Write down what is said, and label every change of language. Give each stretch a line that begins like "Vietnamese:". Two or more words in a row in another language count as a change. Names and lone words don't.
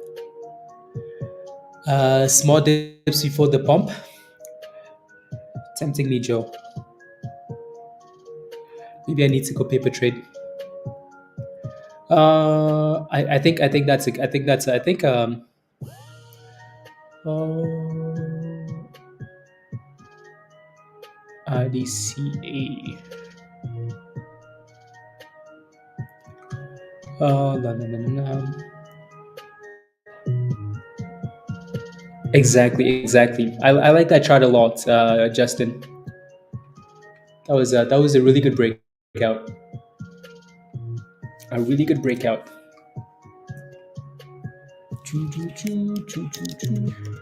English: Small dips before the pump. Tempting me, Joe. Maybe I need to go paper trade. I think that's I think that's I think uh, IDCA. La, la, la, la, la. Exactly. I like that chart a lot, Justin. That was a really good breakout. A really good breakout. Choo, choo, choo, choo, choo, choo.